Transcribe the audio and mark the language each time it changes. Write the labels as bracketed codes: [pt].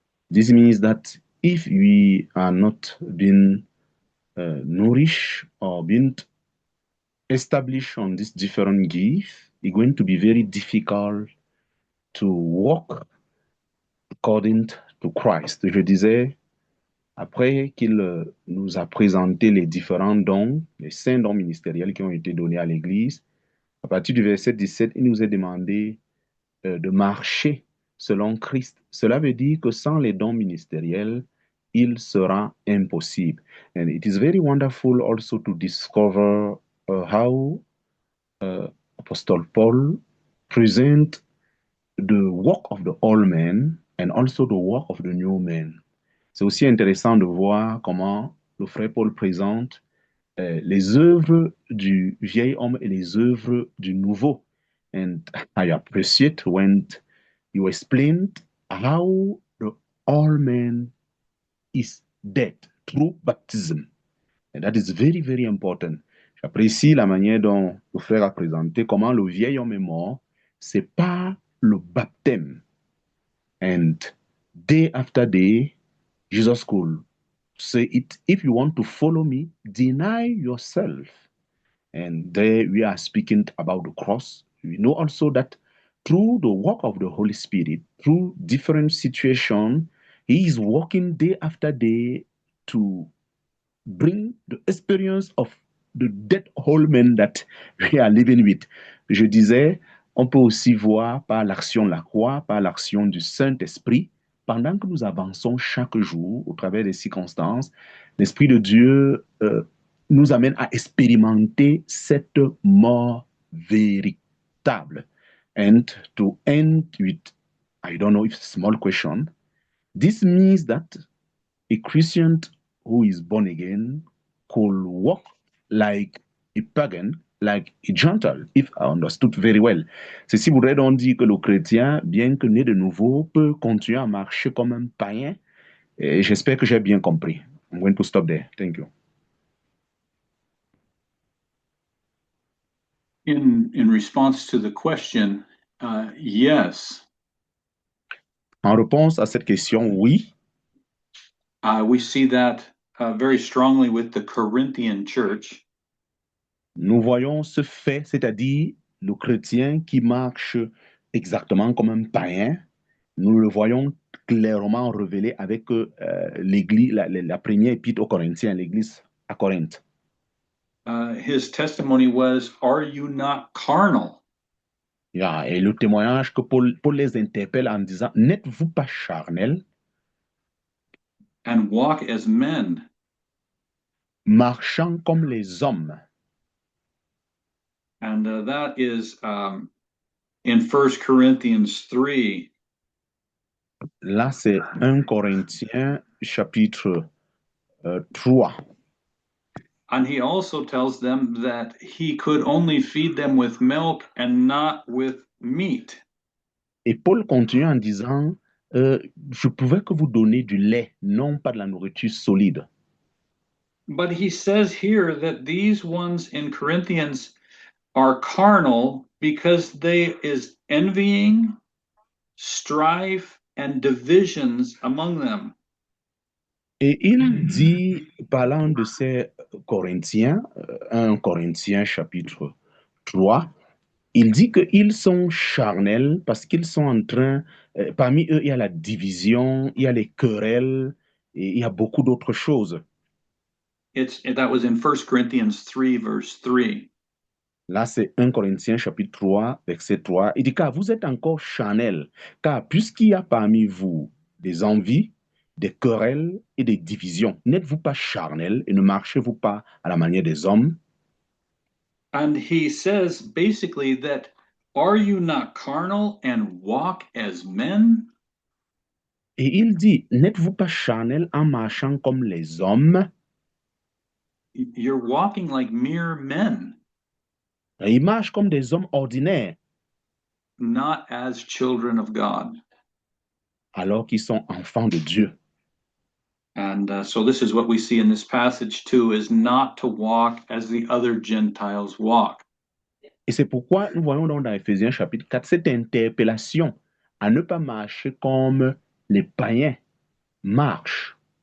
[en] This means that if we are not being nourished or being established on this different gift, it's going to be very difficult to walk according to Christ. [fr] Je disais, après qu'il nous a présenté les différents dons, les 5 dons ministériels qui ont été donnés à l'Église, à partir du verset 17, il nous est demandé de marcher selon Christ. Cela veut dire que sans les dons ministériels, il sera impossible. [en] And it is very wonderful also to discover how Apostle Paul present the work of the old man and also the work of the new man. [fr] C'est aussi intéressant de voir comment le frère Paul présente les œuvres du vieil homme et les œuvres du nouveau. [en] And I appreciate when you explained how the old man is dead through baptism. And that is very, very important. [fr] J'apprécie la manière dont le frère a présenté comment le vieil homme est mort. C'est par le baptême. [en] And day after day, Jesus could say it, if you want to follow me, deny yourself. And there we are speaking about the cross. We know also that through the work of the Holy Spirit, through different situations, He is working day after day to bring the experience of the dead whole man that we are living with. [fr] Je disais, on peut aussi voir par l'action de la croix, par l'action du Saint-Esprit, pendant que nous avançons chaque jour au travers des circonstances, l'Esprit de Dieu nous amène à expérimenter cette mort véritable. [en] And to end with, I don't know if it's a small question, this means that a Christian who is born again could walk like a pagan, like a Gentile, if I understood very well. [fr] Ceci voudrait donc dire que le chrétien, bien que né de nouveau, peut continuer à marcher comme un païen. Et j'espère que j'ai bien compris. [en] I'm going to stop there. Thank you. In response to the question, yes. [fr] En réponse à cette question, oui. [en] We see that very strongly with the Corinthian church. [fr] Nous voyons ce fait, c'est-à-dire le chrétien qui marche exactement comme un païen. Nous le voyons clairement révélé avec l'église, la première épître aux Corinthiens, l'église à Corinthe. [en] His testimony was, "Are you not carnal?" [fr] Yeah, et le témoignage que Paul les interpelle en disant, n'êtes-vous pas charnel? [en] And walk as men. [fr] Marchant comme les hommes. [en] And that is in 1 Corinthians 3. [fr] Là, c'est 1 Corinthiens chapitre 3. [en] And he also tells them that he could only feed them with milk and not with meat. [fr] Et Paul continue en disant, je pouvais que vous donner du lait, non pas de la nourriture solide. [en] But he says here that these ones in Corinthians are carnal because there is envying, strife, and divisions among them. [fr] Et il dit, parlant de ces Corinthiens, 1 Corinthiens chapitre 3, il dit qu'ils sont charnels parce qu'ils sont en train, parmi eux, il y a la division, il y a les querelles, et il y a beaucoup d'autres choses. [en] That was in 1 Corinthians 3, verse 3. [fr] Là, c'est 1 Corinthiens chapitre 3, verset 3. Il dit, car vous êtes encore charnels, car puisqu'il y a parmi vous des envies, des querelles et des divisions, n'êtes-vous pas charnels et ne marchez-vous pas à la manière des hommes? [en] And he says basically that, are you not carnal and walk as men? [fr] Et il dit, n'êtes-vous pas charnels en marchant comme les hommes? [en] You're walking like mere men. [fr] Et ils marchent comme des hommes ordinaires, [en] not as children of God. [fr] alors qu'ils sont enfants de Dieu. [en] And so this is what we see in this passage too, is not to walk as the other Gentiles walk. [fr] Et c'est pourquoi nous voyons donc dans Éphésiens chapitre 4 cette interpellation à ne pas marcher comme les païens marchent.